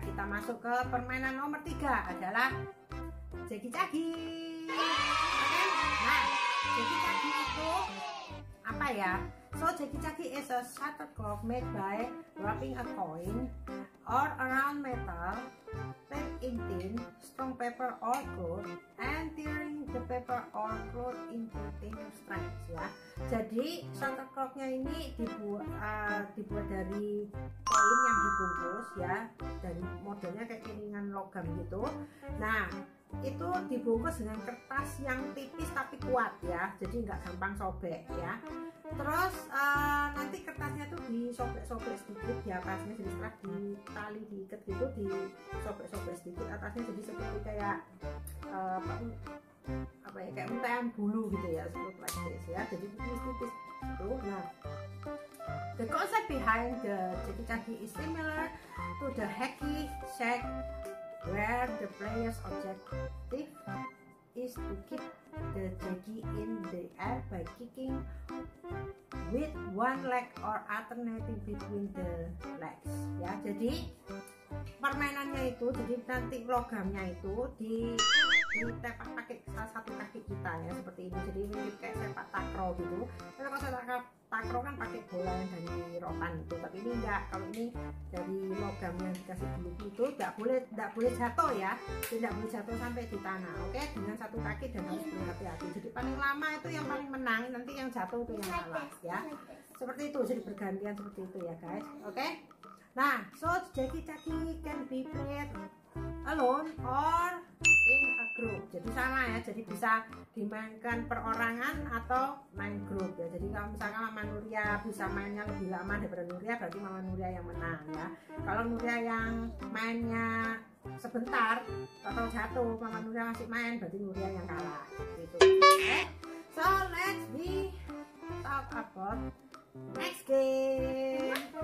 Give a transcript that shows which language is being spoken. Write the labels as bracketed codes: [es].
[id] Kita masuk ke permainan nomor 3 adalah jagi-jagi. Oke. Nah, jagi-jagi itu apa ya? [en] So jagi-jagi is a shuttlecock made by wrapping a coin or around metal, wrapped in tin, strong paper or cloth, and tearing the paper or cloth into thin strands ya. [id] Jadi shuttlecocknya ini dibuat dari koin yang dibungkus ya, dan modelnya kayak piringan logam gitu. Nah, itu dibungkus dengan kertas yang tipis tapi kuat ya, jadi nggak gampang sobek ya. Terus nanti kertasnya tuh disobek-sobek sedikit di atasnya, jadi setelah ditali diikat gitu disobek-sobek sedikit atasnya, jadi seperti kayak apa ya, kayak untayan bulu gitu ya, seperti [en] like this [id] ya, jadi tipis-tipis itu. [en] Nah, the concept behind the jagi-jagi is similar to the hacky sack, where the player's objective is to keep the jagi in the air by kicking with one leg or alternating between the legs ya. [id] Jadi permainannya itu, jadi nanti logamnya itu ditepak pakai salah satu kaki kita ya, seperti ini. Jadi mirip kayak sepak takraw gitu. Kalau sepak takraw kan pakai bola yang dari rotan gitu, tapi ini enggak. Kalau ini dari logam yang dikasih bulu itu enggak boleh jatuh ya, tidak boleh jatuh sampai di tanah. Oke, dengan satu kaki dan harus berhati-hati. Jadi paling lama itu yang paling menang, nanti yang jatuh itu yang kalah ya. Seperti itu, jadi bergantian seperti itu ya guys. Oke. [en] Nah, so jagi-jagi can be played alone or in a group. [id] Jadi sama ya, jadi bisa dimainkan perorangan atau main grup ya. Jadi kalau misalkan Mama Nuria bisa mainnya lebih lama daripada Nuria, berarti Mama Nuria yang menang ya. Kalau Nuria yang mainnya sebentar atau jatuh, Mama Nuria masih main, berarti Nuria yang kalah gitu. Okay. [en] So let's we talk about next game.